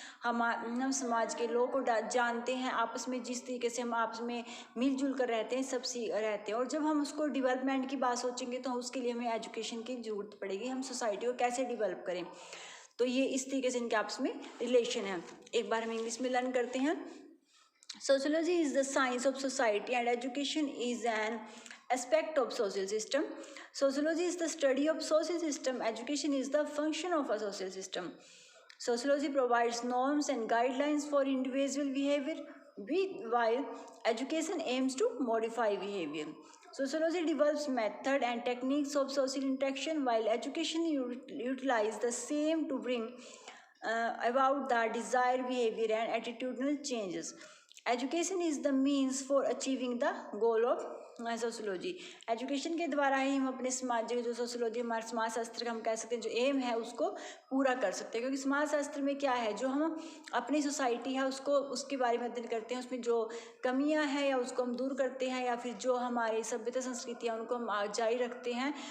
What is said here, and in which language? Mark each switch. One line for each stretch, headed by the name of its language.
Hindi: हम समाज के लोगों को जानते हैं, आपस में जिस तरीके से हम आपस में मिलजुल कर रहते हैं, सब रहते हैं। और जब हम उसको डेवलपमेंट की बात सोचेंगे तो उसके लिए हमें एजुकेशन की ज़रूरत पड़ेगी। हम सोसाइटी को कैसे डेवलप करें, तो ये इस तरीके से इनके आपस में रिलेशन है। एक बार हम इंग्लिश में लर्न करते हैं।
English: Sociology is the science of society and education is an aspect of social system. Sociology is the study of social system. Education is the function of a social system. Sociology provides norms and guidelines for individual behavior, while education aims to modify behavior. Sociology develops method and techniques of social interaction, while education utilizes the same to bring about the desired behavior and attitudinal changes. Education is the means for achieving the goal of sociology.
Hindi: Education के द्वारा ही हम अपने समाज जो sociology, हमारे समाजशास्त्र का हम कह सकते हैं जो एम है उसको पूरा कर सकते हैं। क्योंकि समाजशास्त्र में क्या है, जो हम अपनी सोसाइटी है उसको उसके बारे में अध्ययन करते हैं, उसमें जो कमियां हैं या उसको हम दूर करते हैं, या फिर जो हमारी सभ्यता संस्कृति है उनको हम जारी रखते हैं।